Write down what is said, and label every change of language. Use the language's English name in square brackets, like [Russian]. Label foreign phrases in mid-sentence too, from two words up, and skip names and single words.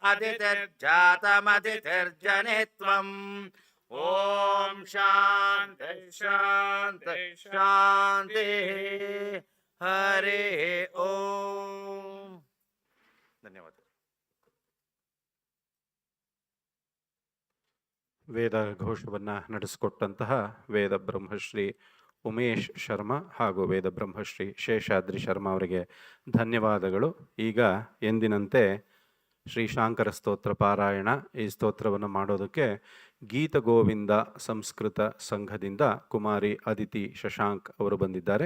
[Sanskrit] अदितिर्जातमदितिर्जनित्वम् ओम शांति शांति शांति हरि ओम धन्यवाद [Kannada] ವೇದ ಘೋಷವನ್ನು ನಡೆಸಿಕೊಟ್ಟಂತಹ ವೇದ ಬ್ರಹ್ಮಶ್ರೀ ಉಮೇಶ್ ಶರ್ಮಾ ಹಾಗೂ ವೇದ ಬ್ರಹ್ಮಶ್ರೀ ಶೇಷಾದ್ರಿ ಶರ್ಮಾ ಅವರಿಗೆ ಧನ್ಯವಾದಗಳು. ಈಗ ಎಂದಿನಂತೆ ಶ್ರೀ ಶಾಂಕರ ಸ್ತೋತ್ರ ಪಾರಾಯಣ, ಈ ಸ್ತೋತ್ರವನ್ನು ಮಾಡೋದಕ್ಕೆ ಗೀತ ಗೋವಿಂದ ಸಂಸ್ಕೃತ ಸಂಘದಿಂದ ಕುಮಾರಿ ಅದಿತಿ ಶಶಾಂಕ್ ಅವರು ಬಂದಿದ್ದಾರೆ.